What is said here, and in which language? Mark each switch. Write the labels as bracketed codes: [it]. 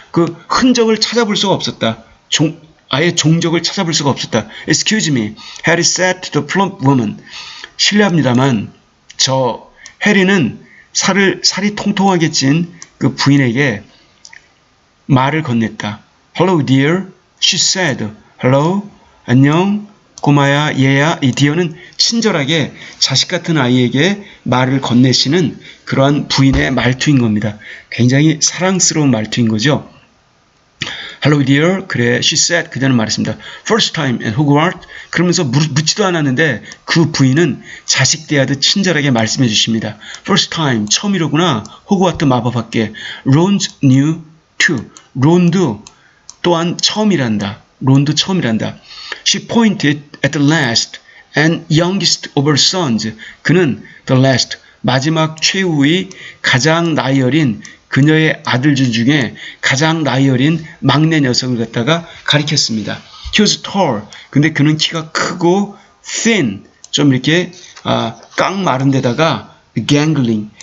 [ko] 그 흔적을 찾아볼 수가 없었다. 아예 종적을 찾아볼 수가 없었다. [en] Excuse me, Harry said to the plump woman. [ko] 실례합니다만 저 해리는 살이 통통하게 찐 그 부인에게 말을 건넸다. [en] Hello dear, she said. [ko] Hello, 안녕, 꼬마야, 얘야. 이 dear는 친절하게 자식 같은 아이에게 말을 건네시는 그러한 부인의 말투인 겁니다. 굉장히 사랑스러운 말투인 거죠. [en] Hello dear, [ko] 그래, [en] she said, [ko] 그녀는 말했습니다. [en] First time at Hogwarts, [ko] 그러면서 묻지도 않았는데 그 부인은 자식 대하듯 친절하게 말씀해 주십니다. First time, 처음이로구나, 호그와트 마법학계. [en] Ron's new too, [ko] 론도 또한 처음이란다. 론도 처음이란다. [en] She pointed at the last and youngest of her sons. [ko] 그는 the last, 마지막 최후의 가장 나이 어린 그녀의 아들들 중에 가장 나이 어린 막내 녀석을 갖다가 가리켰습니다. [en] He was tall. [ko] 근데 그는 키가 크고 thin. 좀 이렇게 깡 마른 데다가 gangling.